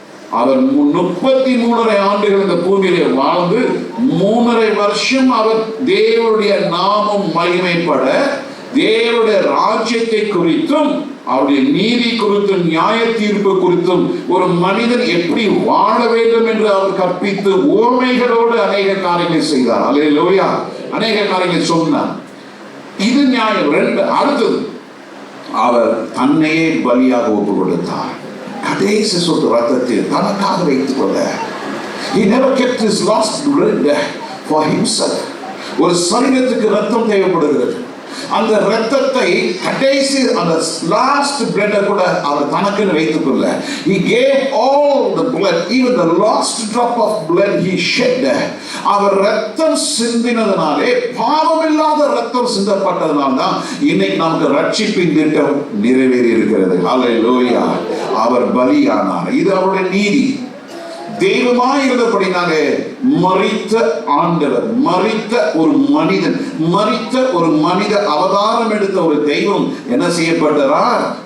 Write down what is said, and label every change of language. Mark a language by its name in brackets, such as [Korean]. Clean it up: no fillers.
[Tamil] அவர் 33.5 ஆண்டுகள் இந்த பூமியிலே வாழ்ந்து 3.5 வருஷம் அவர் தேவனுடைய நாமம் மகிமைப்பட, தேவனுடைய ராஜ்யத்தை குறித்தும் அவருடைய நீதி குறித்தும் நியாய தீர்ப்பு குறித்தும் ஒரு மனிதன் எப்படி வாழ வேண்டும் என்று அவர் கற்பித்து ஓமைகளோடு அநேக காரியங்களை செய்தார். ஹல்லேலூயா. அநேக காரியங்களை சொன்னார். இது நியாயம். 2. அடுத்தது, அவர் தன்னையே பலியாக ஒப்பு கொடுத்தார். கடைசி சொட்டு ரத்தத்தை தனக்காக வைத்துக் கொள்ள. [English] He never kept his last blood for himself. [Tamil] ஒரு சரீரத்துக்கு ரத்தம் தேவைப்படுகிறது. அந்த ரத்தத்தை கடைசி அந்த [English] last blood [Tamil] கூட அவர் தனக்குன்னு வைத்துக் கொள்ள. [English] He gave all the blood, even the last drop of blood he shed. [Tamil] அவர் ரத்தம் சிந்தினதனாலே, பாவமில்லாத ரத்தம் சிந்தப்பட்டதனால்தான் இன்னைக்கு நமக்கு ரட்சிப்பின் திட்டம் நிறைவேறி இருக்கிறது. ஹல்லேலூயா. அவர் பலியானார். இது அவருடைய நீதி. தெய்வமாய் இருந்தபடினாலே மரித்த ஆண்டவர், மரித்த ஒரு மனிதன், மரித்த ஒரு மனித அவதாரம் எடுத்த ஒரு தெய்வம் என்ன செய்யப்பட்டார்?